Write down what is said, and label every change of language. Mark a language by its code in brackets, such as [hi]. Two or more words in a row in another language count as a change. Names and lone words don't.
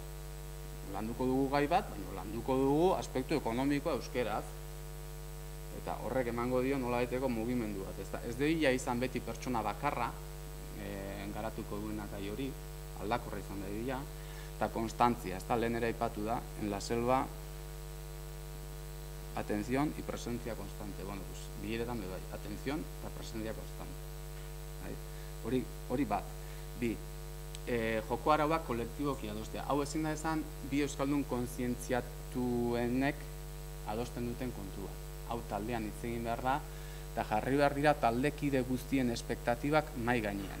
[eu] Landuko dugu gai bat, baina landuko dugu aspektu ekonomikoa euskaraz. Eta horrek emango dio nola daiteko mugimendu bat. Ez dira izan beti pertsona bakarra garatuko duena gai hori, aldakorra izan da dira, eta konstantzia, lehen ere aipatu da, [es] en la selva, atención y presencia constante. [eu] Bileretan bai, [es] atención eta presencia constante. [eu] Hori bat. Bi, joko arauak kolektiboki adostea. Hau ezin da esan, bi euskaldun kontzientziatuenek adosten duten kontua. Hau taldean hitz egin behar da, eta jarri behar dira taldekide guztien espektatibak mai gainean.